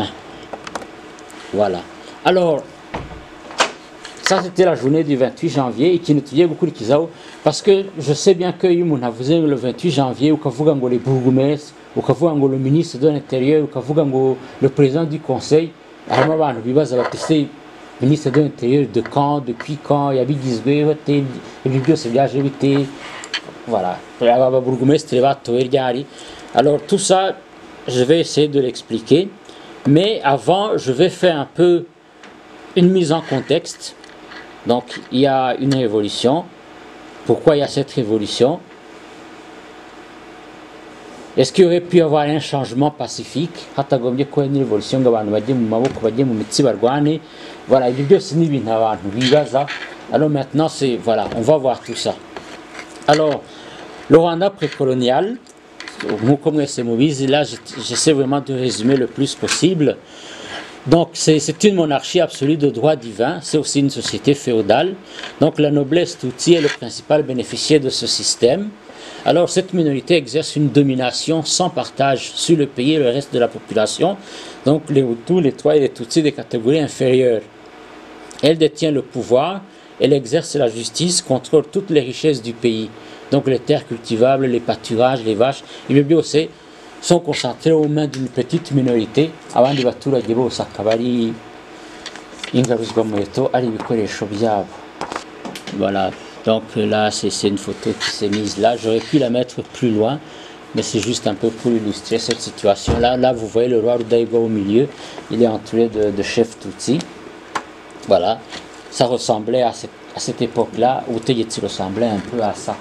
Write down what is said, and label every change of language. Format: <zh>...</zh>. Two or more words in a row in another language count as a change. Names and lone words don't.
<fr>Voilà. Alors, ça c'était la journée du 28 janvier et qui nous tuait beaucoup de Kizao parce que je sais bien que le 28 janvier, ou quand vous avez les bourgmestres, ou quand vous avez le ministre de l'Intérieur, ou quand vous avez le président du conseil,</fr> <rw>harimo abantu bibaza bati se</rw> <fr>ministre de l'Intérieur de quand, depuis quand,</fr> <rw>yabigizwe bate, ibyo byose byaje bite, voilà, aba bourgmestre batowe ryari.</rw> <fr>Alors tout ça, je vais essayer de l'expliquer, mais avant, je vais faire un peu une mise en contexte. Donc il y a une révolution. Pourquoi il y a cette révolution? Est-ce qu'il y aurait pu y avoir un changement pacifique?</fr> <rw>Hatagombye ko</rw> <fr>une révolution</fr> <rw>ng'abantu bajye mu maboko bajye mu mitsi barwane. Voilà, ibyo byose ni ibintu abantu bibaza.</rw> <fr>Alors maintenant c'est voilà, on va voir tout ça. Alors le Rwanda précolonial,</fr> <rw>nk'uko mwese mubizi,</rw> <fr>là j'essaie vraiment de résumer le plus possible. Donc c'est une monarchie absolue de droit divin, c'est aussi une société féodale. Donc la noblesse Tutsi est le principal bénéficiaire de ce système. Alors cette minorité exerce une domination sans partage sur le pays et le reste de la population. Donc les Hutus, les Twa et les Tutsis des catégories inférieures. Elle détient le pouvoir, elle exerce la justice, contrôle toutes les richesses du pays. Donc les terres cultivables, les pâturages, les vaches, et bien aussi sont concentrés aux mains d'une petite minorité.</fr> <rw>Abandi baturage bose akaba ari ingaruzwa muheto ari ibikoresho byabo.</rw> <fr>Voilà. Donc là, c'est une photo qui s'est mise là. J'aurais pu la mettre plus loin, mais c'est juste un peu pour illustrer cette situation-là. Là, vous voyez le roi Rudahigwa au milieu. Il est entouré de chefs Tutsi. Voilà. Ça ressemblait à cette époque-là, où Teyetsi ressemblait un peu à ça.</fr>